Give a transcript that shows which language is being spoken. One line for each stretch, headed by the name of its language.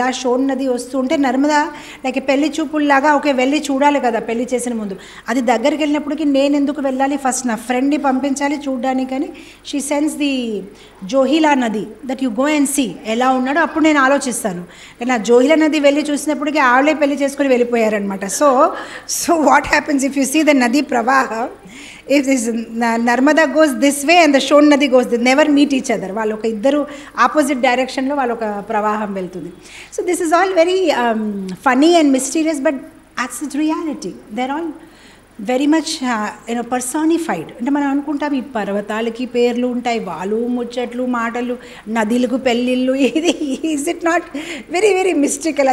Telugu: ఇలా షోన్ నది వస్తూ ఉంటే నర్మదా లైక్ పెళ్లి చూపుల్లాగా ఓకే వెళ్ళి చూడాలి కదా పెళ్లి చేసిన ముందు, అది దగ్గరికి వెళ్ళినప్పటికీ నేను ఎందుకు వెళ్ళాలి, ఫస్ట్ నా ఫ్రెండ్ని పంపించాలి చూడడానికి అని
English: she sends the Johila nadi that you go and see
Telugu: ఎలా ఉన్నాడో అప్పుడు నేను ఆలోచిస్తాను. కానీ ఆ జోహిలా నది వెళ్ళి చూసినప్పటికీ ఆవిడే పెళ్లి చేసుకుని వెళ్ళిపోయారనమాట.
English: So what happens if you see the nadi ప్రవాహ, if this Narmada goes this way and the Shon Nadi goes, they never meet each other.
Telugu: వాళ్ళు ఒక ఇద్దరు ఆపోజిట్ డైరెక్షన్లో వాళ్ళు ఒక ప్రవాహం వెళ్తుంది.
English: So this is all very funny and mysterious, but that's its reality. They're all very much personified.
Telugu: అంటే మనం అనుకుంటాం ఈ పర్వతాలకి పేర్లు ఉంటాయి, వాళ్ళు ముచ్చట్లు మాటలు, నదులకు పెళ్ళిళ్ళు, ఇది
English: Is it not very mystical?